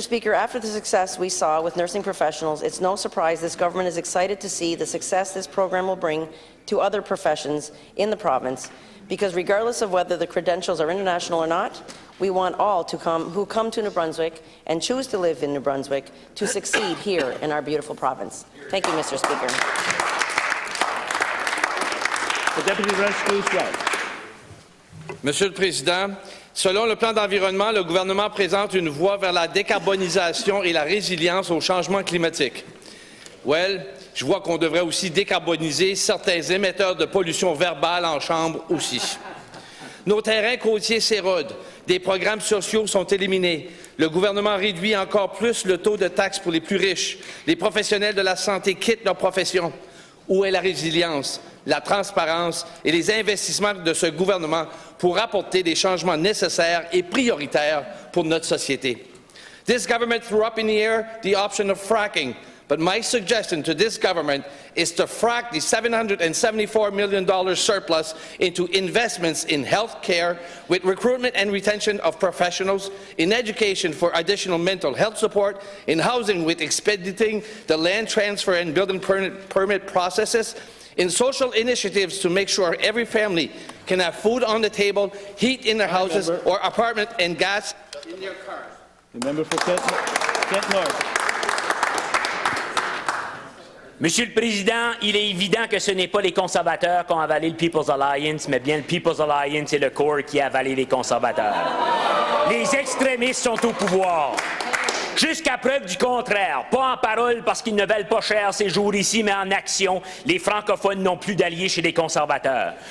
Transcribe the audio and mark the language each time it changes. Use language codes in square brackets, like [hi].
[en] Speaker, after the success we saw with nursing professionals, it's no surprise this government is excited to see the success this program will bring to other professions in the province, because regardless of whether the credentials are international or not, we want all who come to New Brunswick and choose to live in New Brunswick to succeed here in our beautiful province. Thank you, Mr. Speaker. The Deputy Rescue Swell. [fr] Monsieur le Président, selon le plan d'environnement, le gouvernement présente une voie vers la décarbonisation et la résilience au changement climatique. Well, je vois qu'on devrait aussi décarboniser certains émetteurs de pollution verbale en chambre aussi. Nos terrains côtiers s'érodent, des programmes sociaux sont éliminés, le gouvernement réduit encore plus le taux de taxes pour les plus riches, les professionnels de la santé quittent leur profession. Où est la résilience, la transparence et les investissements de ce gouvernement pour apporter des changements nécessaires et prioritaires pour notre société? [en] This government threw up in the air the option of fracking, but my suggestion to this government is to frack the $774 million surplus into investments in health care with recruitment and retention of professionals, in education for additional mental health support, in housing with expediting the land transfer and building permit processes, in social initiatives to make sure every family can have food on the table, heat in their houses, or apartment and gas in their cars. The member for Kent North. [fr] Monsieur le Président, il est évident que ce n'est pas les conservateurs qui ont avalé le People's Alliance, mais bien le People's Alliance et le Corps qui a avalé les conservateurs. Les extrémistes sont au pouvoir. Jusqu'à preuve du contraire, pas en parole parce qu'ils ne valent pas cher ces jours ici, mais en action, les francophones n'ont plus d'alliés chez les conservateurs.